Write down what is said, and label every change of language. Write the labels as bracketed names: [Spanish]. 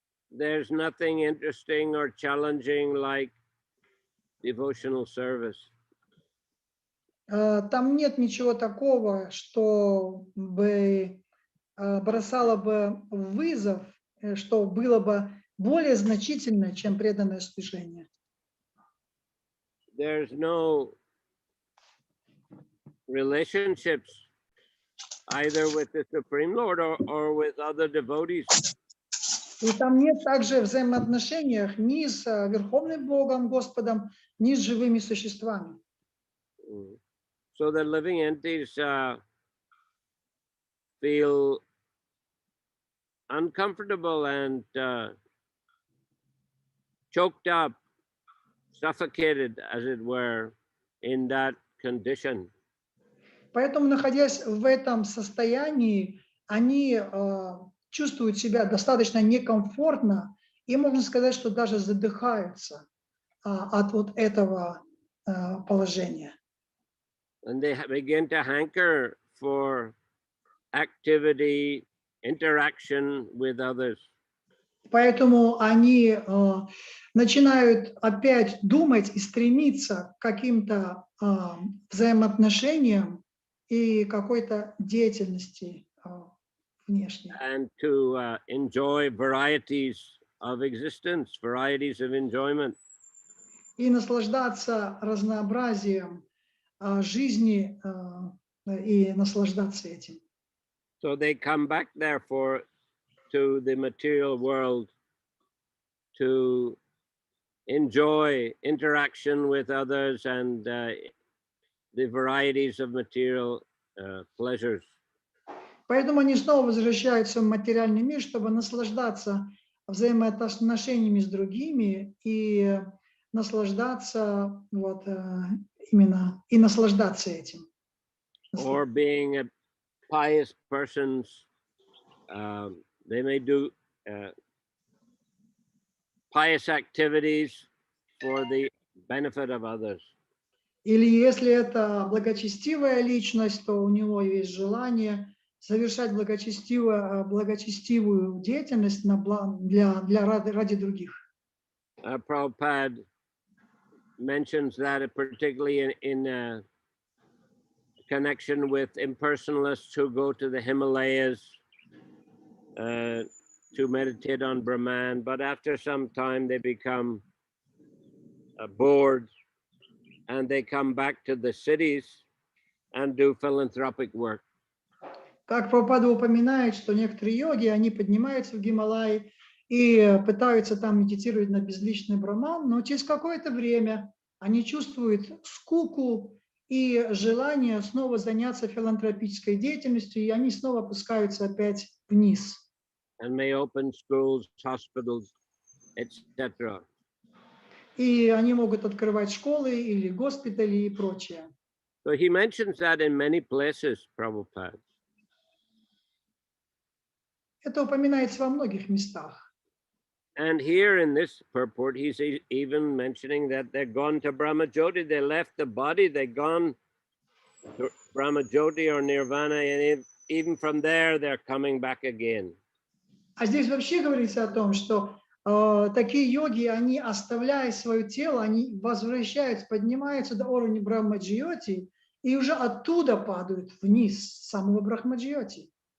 [English] There's nothing interesting or challenging like devotional service. [Russian] Там нет ничего такого, что бы бросало бы вызов, что было бы более значительно, чем преданное служение. [English] There's no relationships either with the Supreme Lord or with other devotees. [Russian] И там нет также взаимоотношений ни с Верховным Богом, Господом, ни с живыми существами. [English] So the living entities feel uncomfortable and choked up, suffocated, as it were, in that condition. [Russian] Поэтому, находясь в этом состоянии, они чувствуют себя достаточно некомфортно и, можно сказать, что даже задыхаются от вот этого положения. [English] And they begin to hanker for activity, interaction with others. [Russian] Поэтому они начинают опять думать и стремиться к каким-то взаимоотношениям и какой-то деятельности внешней. [English] And to enjoy varieties of existence, varieties of enjoyment. [Russian] И наслаждаться разнообразием жизни и наслаждаться этим. [English] So they come back, therefore, to the material world to enjoy interaction with others and the varieties of material pleasures. [Russian] Поэтому они снова возвращаются в материальный мир, чтобы наслаждаться взаимоотношениями с другими и наслаждаться вот именно и наслаждаться этим. [English] Or being a pious persons, they may do pious activities for the benefit of others. [Russian] Или если это благочестивая личность, то у него есть желание совершать благочестивую деятельность ради других. [English] Prabhupada mentions that particularly in connection with impersonalists who go to the Himalayas to meditate on Brahman, but after some time they become bored and they come back to the cities and do philanthropic work. [Russian] Как Прабхупада упоминает, что некоторые йоги, они поднимаются в Гималаи и пытаются там медитировать на безличный Брахман, но через какое-то время они чувствуют скуку и желание снова заняться филантропической деятельностью, и они снова опускаются опять вниз. [English] And may open schools, hospitals, etc. [Russian] И они могут открывать школы или госпитали и прочее. [English] So he mentions that in many places, Prabhupada. [Russian] Это упоминается во многих местах. [English] And here in this purport, he's even mentioning that they're gone to Brahmajyoti. They left the body, they're gone to Brahmajyoti or Nirvana, and even from there, they're coming back again. [Russian] А здесь вообще говорится о том, что такие йоги, они, оставляя свое тело, они возвращаются, поднимаются до уровня Брахмаджьоти и уже оттуда падают вниз, с самого Брахмаджьоти.